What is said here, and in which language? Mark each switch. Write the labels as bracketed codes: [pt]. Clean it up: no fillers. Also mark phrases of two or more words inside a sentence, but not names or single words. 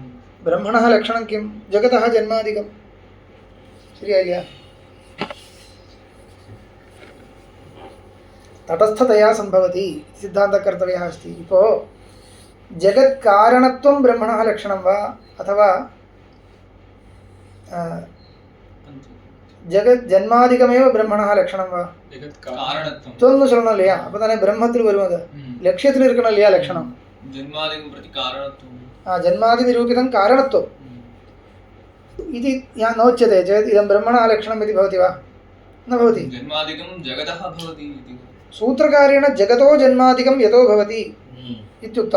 [sa] ब्रह्मणः लक्षणं किं, जगतः जन्मादिकं शरिया तटस्थतया सम्भवति सिद्धान्तः कर्तव्यः अस्ति. इपो जगत्कारणत्वं ब्रह्मणः लक्षणं वा अथवा जगत् जन्मादिकमेव ब्रह्मणः लक्षणம் வா, [ta] காரணத்துவம் சொல்லணும் இல்லையா. அப்போ தானே பிரம்மத்தில் வரும், அது லட்சியத்தில் இருக்கணும் இல்லையா லட்சணம். [sa] जन्मादिकं प्रति कारणत्वं जन्मादि निरूपितं कारणत्वम् इति नोच्यते चेत् इदं ब्रह्मणः लक्षणम् इति भवति वा, न भवति. जन्मादिकं जगतः भवति इति सूत्रकारेण जगतो जन्मादिकं यतो भवति इत्युक्तं.